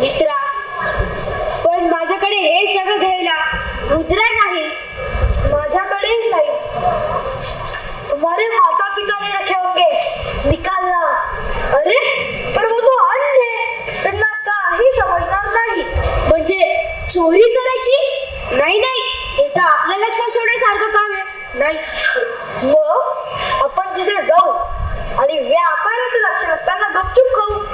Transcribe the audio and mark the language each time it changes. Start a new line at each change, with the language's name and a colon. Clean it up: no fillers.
Marathi: मित्रा, पण माझ्याकडे हे सगळं घ्यायला मुद्रा नाही, माझ्याकडेही नाही.
Hindi: तुम्हारे माता पिता ने रखे होंगे, निकालना. अरे पर वो तो अंध है,
Marathi: त्यांना काही समजणार नाही. म्हणजे चोरी करायची नाही नाही, हे तर आपल्यालाच फसवण्यासारखं काम आहे. नाही, मग आपण तिथे जाऊ आणि व्यापाराचं लक्ष नसताना गपचूप खाऊ.